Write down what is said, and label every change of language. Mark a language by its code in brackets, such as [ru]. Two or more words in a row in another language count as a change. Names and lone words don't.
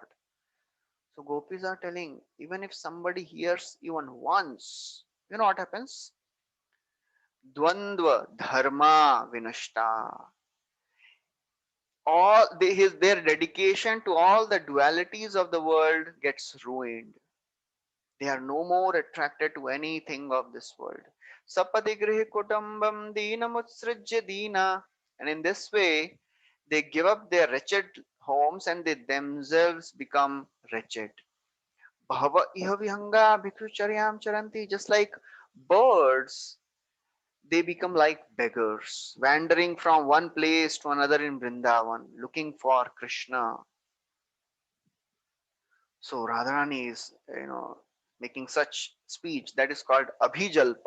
[en] So gopis are telling, even if somebody hears even once, what happens? [sa] Dvandva Dharma Vinashta. [en] Their dedication to all the dualities of the world gets ruined. They are no more attracted to anything of this world. [sa] Sapadigrih kutambam deenamutsrijya deena. [en] And in this way, they give up their wretched homes and they themselves become wretched. [sa] Bhava iha vihanga bhikshucharyam charanti. [en] Just like birds, they become like beggars, wandering from one place to another in Vrindavan, looking for Krishna. So Radharani is, making such speech that is called Abhijalpa.